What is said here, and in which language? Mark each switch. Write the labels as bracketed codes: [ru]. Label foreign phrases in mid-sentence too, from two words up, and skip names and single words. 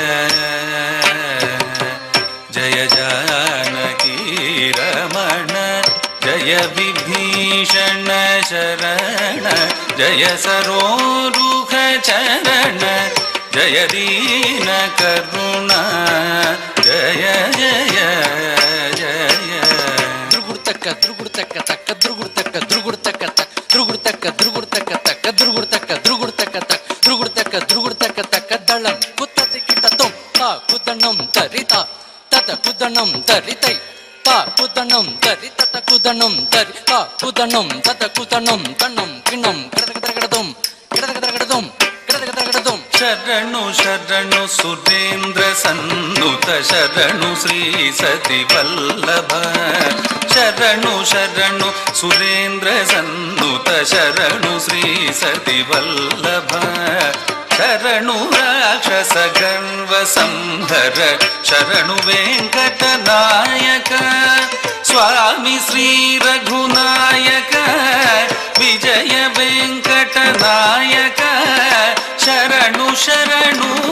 [sa] जय जानकी रमण जय विभीषण शरण जय सरोरुह चरण जय दीन करुणा जय जय जय ದ್ರುಗುಡ್ತಕ್ಕ ದ್ರುಗುಡ್ತಕ್ಕ ತಕ್ಕ ದ್ರುಗುಡ್ತಕ್ಕ ದ್ರುಗುಡ್ತಕ್ಕ ತಕ್ಕ ದ್ರುಗುಡ್ತಕ್ಕ ದ್ರುಗುಡ್ತಕ್ಕ ತಕ್ಕ ದ್ರುಗುಡ್ತಕ್ಕ ದ್ರುಗುಡ್ತಕ್ಕ ತಕ್ಕ ದ್ರುಗುಡ್ತಕ್ಕ ದ್ರುಗುಡ್ತಕ್ಕ ತಕ್ಕ ದಳಂ ಕುತ್ತತಿ ಕಿಟ ತುಂ ತಾ ಕುದಣ್ಣಂ ತರಿತ ತತ ಕುದಣ್ಣಂ ತರಿತೈ ತಾ ಕುದಣ್ಣಂ ತರಿ ತತ ಕುದಣ್ಣಂ ತರಿ ತಾ ಕುದಣ್ಣಂ ತತ ಕುದಣ್ಣಂ ತಣ್ಣಂ ಕಿಣ್ಣಂ ಕಡದಗಡಗಡದುಂ ಕಡದಗಡಗಡದುಂ ಕಡದಗಡಗಡದುಂ [kn] ಶರಣು ಶರಣು ಸುರೇಂದ್ರ ಸನ್ನುತ ಶರಣು ಶ್ರೀ ಸತಿ ವಲ್ಲಭ ಶರಣು ಶರಣು ಸುರೇಂದ್ರ ಸನ್ನುತ ಶರಣು ಶ್ರೀ ಸತಿ ವಲ್ಲಭ ಶರಣು ರಾಕ್ಷಸ ಗರ್ವ ಸಂಹರ ಶರಣು ವೆಂಕಟ ನಾಯಕ ಸ್ವಾಮಿ ಶ್ರೀ ರಘುನಾಯಕ ವಿಜಯ ವೆಂಕಟ ನಾಯಕ ಶರಣು ಶರಣು